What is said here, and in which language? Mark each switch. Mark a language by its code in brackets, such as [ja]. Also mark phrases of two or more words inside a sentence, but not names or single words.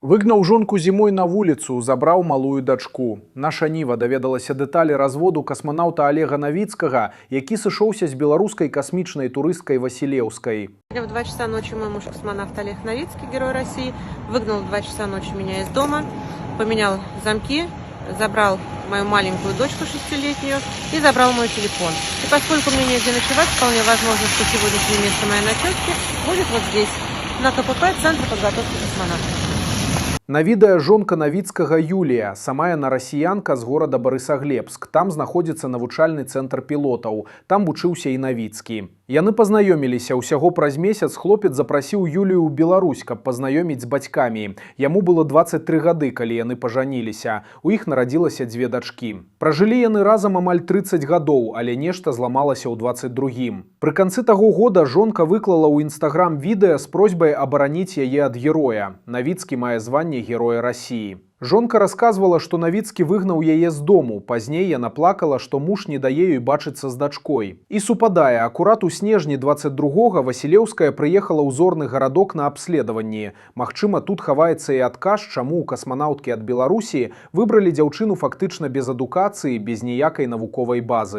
[be] Выгнаў жонку зімой на вуліцу, забраў малую дачку. Наша Ніва даведалася дэталі разводу касманаўта Олега Новицкага, які сышоўся з беларускай касмічнай турысткай Василевской. [ru] В 2 часа ночи мой муж космонавт Олег Новицкий, герой России, выгнал в 2 часа ночи меня из дома, поменял замки, забрал мою маленькую дочку 6-летнюю и забрал мой телефон. И поскольку мне негде ночевать, вполне возможно, что сегодняшнее место моей ночевки будет вот здесь, на КПП, Центр подготовки космонавтов. [be] На відэа жонка Новицкага Юлія, сама яна расіянка з горада Барысаглебск. Там знаходзіцца навучальны цэнтр пілотаў. Там вучыўся і Новицкі. Яны пазнаёміліся. Усяго праз месяц хлопец запрасіў Юлію ў Беларусь, каб пазнаёміць з бацькамі. Яму было 23 гады, калі яны пажаніліся. У іх нарадзілася 2 дачкі. Пражылі яны разам амаль 30 гадоў, але нешта зламалася ў 22-м. Пры канцы таго года жонка выклала ў Інстаграм відэа з просьбай абараніць яе ад героя. Новицкі мае званне Героя России. Жонка [ru] рассказывала, что [be] Новицкі выгнаў яе з дому. Пазней яна плакала, что муж не дае ёй бачыцца з дачкой. І супадае, акурат у снежні 22-го Василевская прыехала ў зорны гарадок на абследаванні. Магчыма, тут хаваецца і адказ, чаму ў касманаўткі ад Беларусі выбралі дзяўчыну фактычна без адукацыі, без ніякай навуковай базы.